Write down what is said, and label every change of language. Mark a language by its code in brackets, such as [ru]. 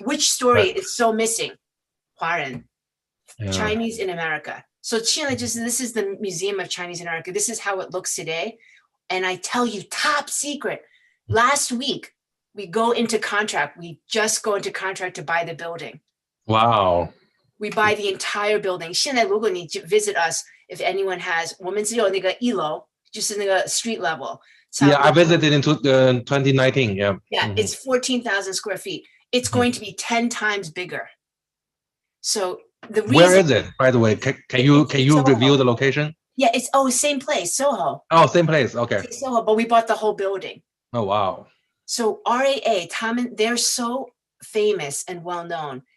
[en] Which story is so missing? [zh] 华人, [en] Chinese in America. So [zh] 现在就是 [en] this is the Museum of Chinese in America. This is how it looks today. And I tell you, top secret. Last week, we just go into contract to buy the building. Wow. We buy the entire building. [zh] 现在如果你 [en] visit us, if anyone has, [zh] 我们只有那个一楼，就是那个 [en] street level. Yeah, I visited in 2019. Yeah. Yeah, it's 14,000 square feet. It's going to be 10 times bigger. So the reason, where is it, by the way? Can you reveal the location? Yeah, it's same place, Soho. Oh, same place. Okay. It's Soho, but we bought the whole building. Oh, wow. So RAA, they're so famous and well known.